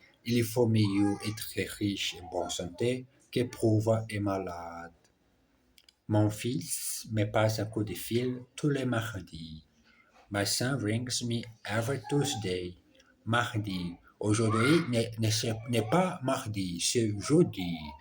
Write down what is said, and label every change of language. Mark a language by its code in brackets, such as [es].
[fr] Il faut mieux être riche et bonne santé que pauvre et malade. Mon fils me passe un coup de fil tous les mardis. [en] My son rings me every Tuesday. [fr] Mardi. Aujourd'hui n'est pas mardi, c'est jeudi.